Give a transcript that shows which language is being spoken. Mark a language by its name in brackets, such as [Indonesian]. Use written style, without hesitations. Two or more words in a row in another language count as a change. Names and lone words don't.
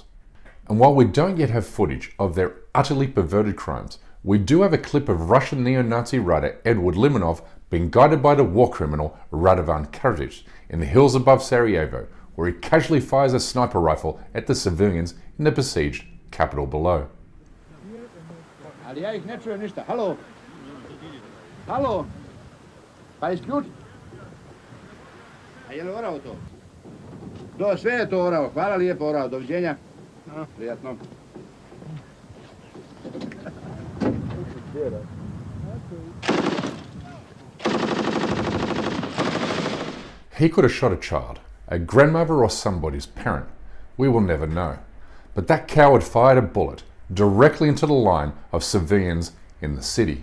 [English] And while we don't yet have footage of their utterly perverted crimes, we do have a clip of Russian neo-Nazi writer Edward Limonov being guided by the war criminal Radovan Karadzic in the hills above Sarajevo, where he casually fires a sniper rifle at the civilians in the besieged capital below. [Croatian] Ali ja ih ne čujem ništa. Halo? Halo? Pa isključi. A je li orao to? Sve je to orao. Hvala lijepo orao. Doviđenja. Prijatno. [English] He could have shot a child, a grandmother or somebody's parent. We will never know. But that coward fired a bullet directly into the line of civilians in the city.